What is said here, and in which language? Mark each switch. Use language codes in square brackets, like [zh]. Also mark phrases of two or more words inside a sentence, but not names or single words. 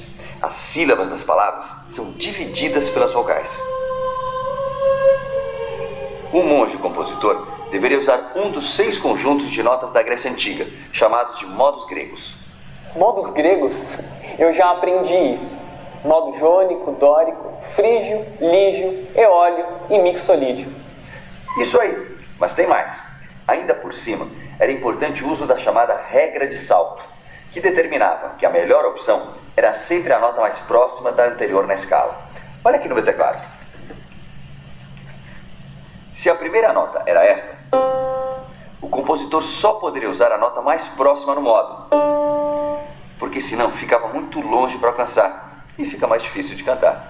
[pt] As sílabas das palavras são divididas pelas vogais. O monge compositor deveria usar um dos 6 conjuntos de notas da Grécia Antiga, chamados de modos gregos. Modos gregos? Eu já aprendi isso. Modo jônico, dórico, frígio, lígio, eólio e mixolídio. Isso aí, mas tem mais. Ainda por cima, era importante o uso da chamada regra de salto, que determinava que a melhor opção era sempre a nota mais próxima da anterior na escala. Olha aqui no meu teclado. Se a primeira nota era esta, o compositor só poderia usar a nota mais próxima no modo, porque senão ficava muito longe para alcançar e fica mais difícil de cantar.